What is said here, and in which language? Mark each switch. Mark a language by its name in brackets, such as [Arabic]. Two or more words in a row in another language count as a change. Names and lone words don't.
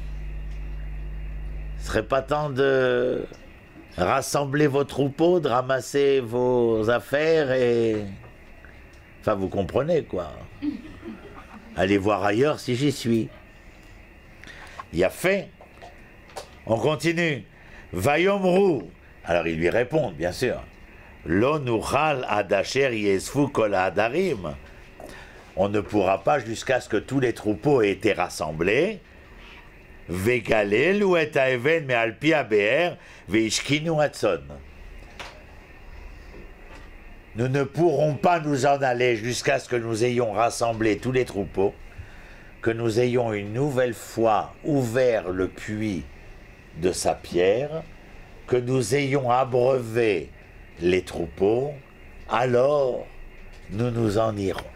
[French] Ce serait pas temps de rassembler vos troupeaux, de ramasser vos affaires et... Enfin, vous comprenez, quoi. Allez voir ailleurs si j'y suis. Il a fait. On continue. Vayomru. Alors, ils lui répondent, bien sûr. [Hebrew] לא נוכל עד אשר יאספו כל העדרים. [French] On ne pourra pas jusqu'à ce que tous les troupeaux aient été rassemblés. [Hebrew] וגללו את האבן מעל פי הבאר והשקינו הצאן. [French] Nous ne pourrons pas nous en aller jusqu'à ce que nous ayons rassemblé tous les troupeaux, que nous ayons une nouvelle fois ouvert le puits de sa pierre, que nous ayons abreuvé les troupeaux, alors nous nous en irons.